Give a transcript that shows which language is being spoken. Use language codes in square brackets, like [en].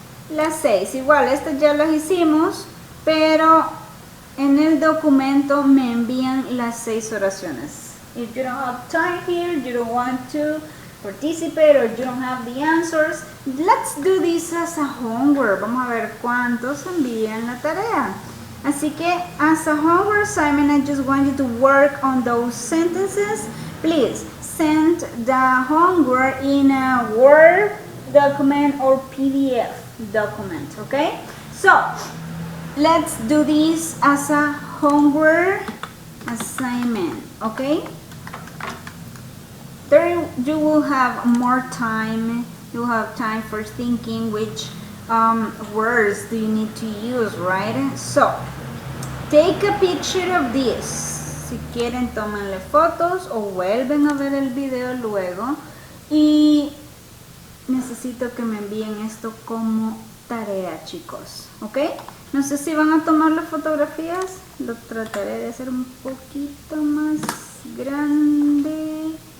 [es] Las 6, igual, estas ya las hicimos, pero en el documento me envían las 6 oraciones. [en] If you don't have time here, you don't want to participate or you don't have the answers, let's do this as a homework. [es] Vamos a ver cuántos envían la tarea. [en] Así que as a homework assignment, I just want you to work on those sentences. Please send the homework in a Word document or PDF document, okay? So let's do this as a homework assignment, okay? There you will have more time. You have time for thinking which words do you need to use, right? So take a picture of this. [es] Si quieren, tómenle fotos o vuelven a ver el video luego. Y necesito que me envíen esto como tarea, chicos, ¿ok? No sé si van a tomar las fotografías. Lo trataré de hacer un poquito más grande.